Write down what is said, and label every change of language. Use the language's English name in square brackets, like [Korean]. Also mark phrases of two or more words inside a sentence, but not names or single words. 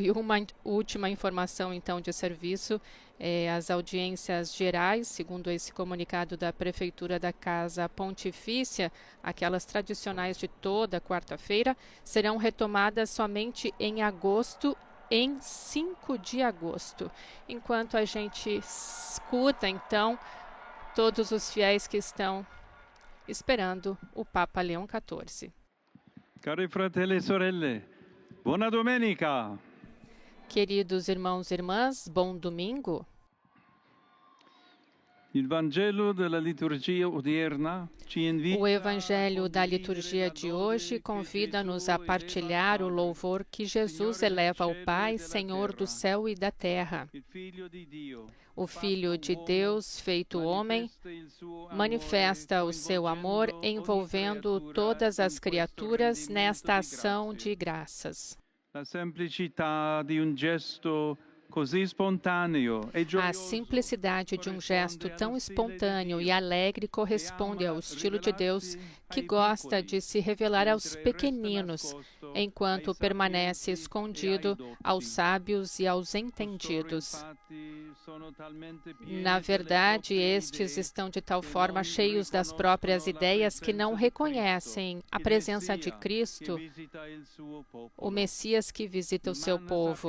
[Portuguese] E uma última informação, então, de serviço, as audiências gerais, segundo esse comunicado da Prefeitura da Casa Pontifícia, aquelas tradicionais de toda quarta-feira, serão retomadas somente em agosto, em 5 de agosto. Enquanto a gente escuta, então, todos os fiéis que estão esperando o Papa Leão XIV. [Italian] Cari fratelli e sorelle, buona domenica! [Portuguese] Queridos irmãos e irmãs, bom domingo. O Evangelho da liturgia de hoje convida-nos a partilhar o louvor que Jesus eleva ao Pai, Senhor do céu e da terra. O Filho de Deus, feito homem, manifesta o seu amor envolvendo todas as criaturas nesta ação de graças. A simplicidade de um gesto [Italian] così spontaneo e [Portuguese] A simplicidade de um gesto tão espontâneo e alegre corresponde ao estilo de Deus, que gosta de se revelar aos pequeninos, enquanto permanece escondido aos sábios e aos entendidos. Na verdade, estes estão de tal forma cheios das próprias ideias que não reconhecem a presença de Cristo, o Messias que visita o seu povo.